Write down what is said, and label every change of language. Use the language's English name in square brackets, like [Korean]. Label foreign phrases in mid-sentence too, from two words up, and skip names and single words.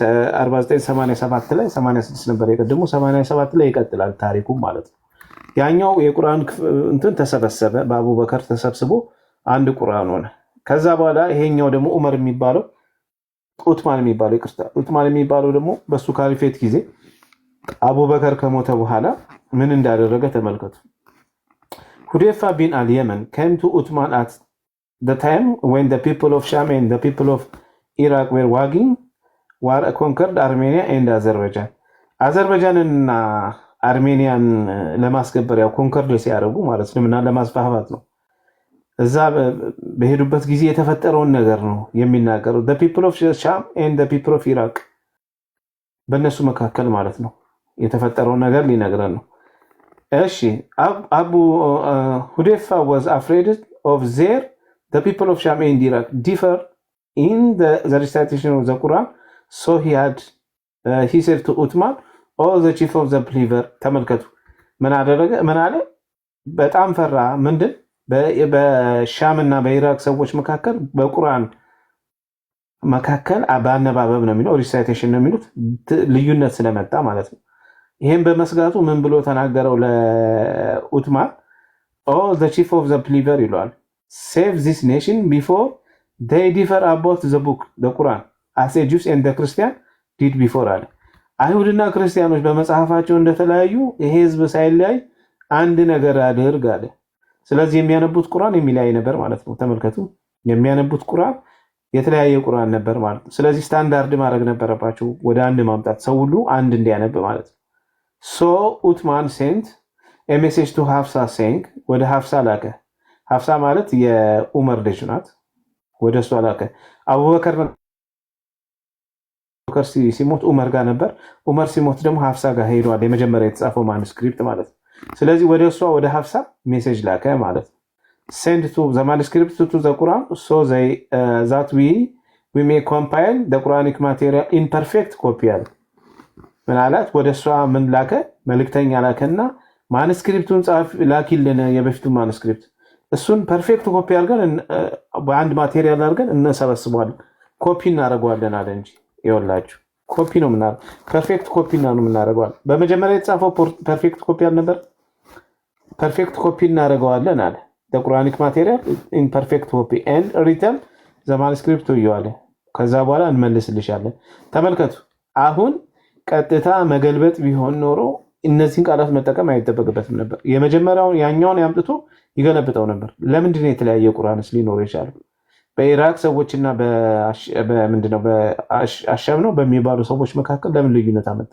[Amharic] 4987 ላይ 86 ነበር የቀደሙ 87 ላይ ይቀጥላል ታሪኩ ማለት ነው። ያኛው የቁርአን እንትን ተሰበሰበ በአቡበከር ተሰብስቦ አንድ ቁርአን ሆነ። ከዛ በኋላ ይሄኛው ደግሞ ዑመር የሚባለው ዑትማን የሚባለው ደግሞ በሱ ካሊፌት ጊዜ አቡበከር ከሞተ በኋላ ምን እንዳደረገ ተመልከቱ። [English] ሁዴፋ ቢን አልየመን came to Uthman at the time when the people of Sham and the people of Iraq were waging war conquered Armenia and Azerbaijan. [Amharic] አዘርባይጃንና አርሜኒያን ለማስገበር ያው ኮንከርድ ሲያደርጉ ማለት እስልምና ለማስፋፋት ነው። እዛ በሄዱበት ጊዜ የተፈጠረውን ነገር ነው የሚናገረው። the [English] people of Sham and the people of Iraq [Amharic] በእነሱ መካከል ማለት ነው የተፈጠረውን ነገር ሊነግረን ነው። እሺ አቡ ሁዴፋ [English] was afraid of their the people of Sham and Iraq differ in the recitation of the Quran, so he said to Uthman, all the chief of the believer [Amharic] ተመልከቱ ምን አደረገ ምን አለ በጣም ፈራ ምንድን በሻምና በኢራቅ ሰዎች መካከል በቁርአን መካከል በአነባበብ ነው የሚለው ሪሳይቴሽን ነው የሚሉት ልዩነት ስለመጣ ማለት ነው። ይሄን በመስጋቱ ምን ብሎ ተናገረው ለኡትማን [English] all the chief of the believer ይሏል save this nation before they differ about the book the Quran as the Jews and the Christian did [Amharic] before አለ። አይሁድና ክርስቲያኖች በመጽሐፋቸው እንደተለያዩ ይሄ ህዝብ ሳይለያይ አንድ ነገር አድርግ አለ። ስለዚህ የሚያነቡት ቁርአን የሚለያይ ነበር ማለት ነው። ተመልከቱ የሚያነቡት ቁርአን የተለያየ ቁርአን ነበር ማለት ነው። ስለዚህ ስታንዳርድ ማድረግ ነበረባቸው ወደ አንድ ማምጣት ሰው ሁሉ አንድ እንዲያነብ ማለት ነው። [English] so Uthman sent a message to Hafsa saying [Amharic] ወደ ሀፍሳ ላከ። ሀፍሳ ማለት የዑመር ልጅ ናት። ወደ እሷ ላከ። አቡበከር ሲሞት ዑመር ጋር ነበር። ዑመር ሲሞት ደግሞ ሀፍሳ ጋር ሄዷል። የመጀመሪያ የተጻፈው ማኑስክሪፕት ማለት ነው። ስለዚህ ወደ እሷ ወደ ሀፍሳ ሜሴጅ ላከ ማለት ነው። [English] send to the manuscript to the Quran so that we may compile the Quranic material in perfect copy [Amharic] አለ። ምን አላት? ወደ እሷ ምን ላከ? መልእክተኛ ላከና ማኑስክሪፕቱን ላኪልን የበፊቱን ማኑስክሪፕት እሱን [English] perfect copy [Amharic] አድርገን በአንድ ማቴሪያል አድርገን እንሰበስበዋለን ኮፒ እናደርገዋለን አለ እንጂ ይኸውላችሁ ኮፒ ነው ምናምን [English] perfect copy [Amharic] ነው የምናደርገዋለን። በመጀመሪያ የተጻፈው [English] perfect copy [Amharic] አልነበር? [English] perfect copy [Amharic] እናደርገዋለን አለ [English] the Quranic material in perfect copy and return the manuscript to you [Amharic] አለ። ከዛ በኋላ እንመልስልሻለን። ተመልከቱ አሁን ቀጥታ መገልበጥ ቢሆን ኖሮ እነዚህን ቃላት መጠቀም አይጠበቅበትም ነበር። የመጀመሪያውን ያኛውን ያምጥቶ ይገለብጠው ነበር። ለምንድን ነው የተለያየ ቁርአንስ ሊኖር ይችላል? በኢራቅ ሰዎችና በምንድነው በአሻም ነው በሚባሉ ሰዎች መካከል ለምን ልዩነት አመጣ?